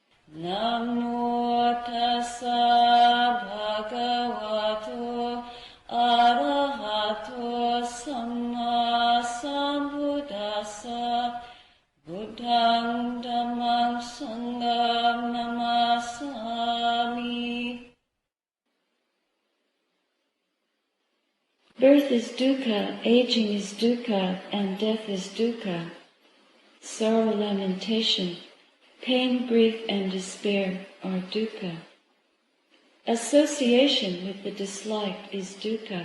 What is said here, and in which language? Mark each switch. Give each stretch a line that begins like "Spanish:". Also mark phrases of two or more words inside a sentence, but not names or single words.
Pali: Namo tassa bhagavato arahato samma sambuddhassa Buddhang dhammang sangham namasami.
English: Birth is dukkha, aging is dukkha, and death is dukkha. Sorrow, lamentation, pain, grief, and despair are dukkha. Association with the disliked is dukkha.